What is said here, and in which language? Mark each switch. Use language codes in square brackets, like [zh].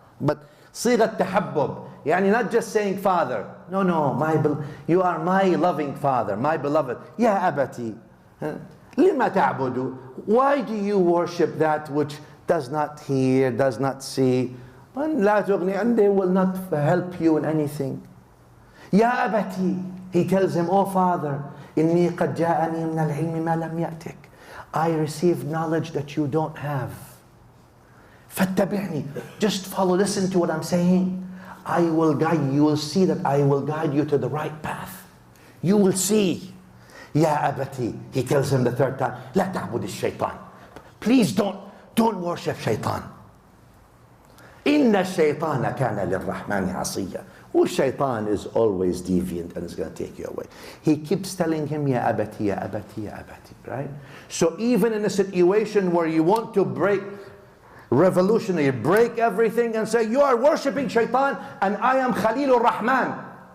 [en] But [ar] صيغة تحبب, [en] yani not just saying father. No, you are my loving father, my beloved. [ar] Ya Abati, لما تعبد? [en] Why do you worship that which does not hear, does not see? [ar] لا تغني, [en] and they will not help you in anything. [ar] Ya Abati, [en] he tells him, oh father, [ar] إني قد جاءني من العلم ما لم يأتك. [en] I received knowledge that you don't have. [ar] فاتبعني. [en] Just follow, listen to what I'm saying. I will guide you. You will see that I will guide you to the right path. You will see. [ar] يا أبتي. [en] He tells him the third time, [ar] لا تعبد الشيطان. [en] Please don't worship shaitan. [ar] إن الشيطان كان للرحمن عصيا. [en] Shaitan is always deviant and is going to take you away. He keeps telling him, [ar] Ya Abati, Ya Abati, Ya Abati, [en] right? So even in a situation where you want to break revolutionary, break everything and say, you are worshipping shaitan and I am Khalilur Rahman.